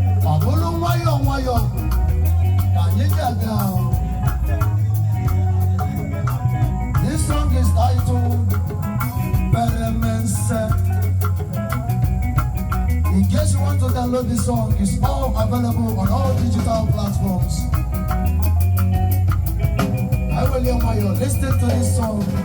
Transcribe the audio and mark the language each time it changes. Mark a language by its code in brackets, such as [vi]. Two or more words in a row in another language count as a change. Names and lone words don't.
[ig] Ọ bụrụ nwayọọ nwayọọ ka anyị ji aga ahụ. [en] This song is titled Beremense. In case you want to download this song, it's all available on all digital platforms. I will hear my, listen to this song.